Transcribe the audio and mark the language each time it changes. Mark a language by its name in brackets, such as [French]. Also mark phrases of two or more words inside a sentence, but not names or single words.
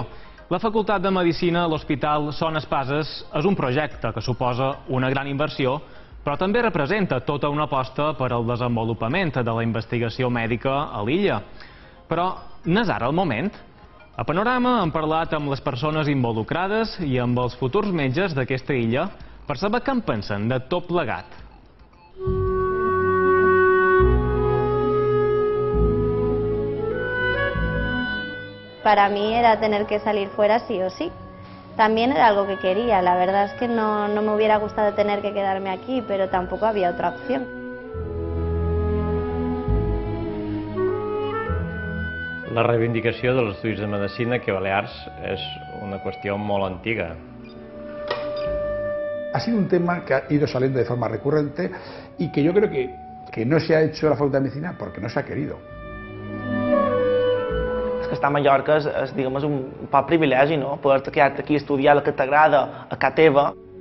[Catalan] La Facultat de Medicina a l'Hospital Son Espases és un projecte que suposa una gran inversió, però també representa tota una aposta per al desenvolupament de la investigació mèdica a l'illa. Però n'és ara el moment? A Panorama hem parlat amb les persones involucrades i amb els futurs metges d'aquesta illa per saber què en pensen de tot plegat. [Spanish] Para mí era tener que salir fuera sí o sí. También era algo que quería. La verdad es que no me hubiera gustado tener que quedarme aquí, pero tampoco había otra opción. [Catalan] La reivindicació dels estudis de medicina aquí a Balears és una qüestió molt antiga. [Spanish] Ha sido un tema que ha ido saliendo de forma recurrente y que yo creo que no se ha hecho la Facultad de Medicina porque no se ha querido. [Catalan] És que estar a Mallorca és diguem, un poc privilegi, no? Poder-te quedar aquí a estudiar el que t'agrada a casa teva.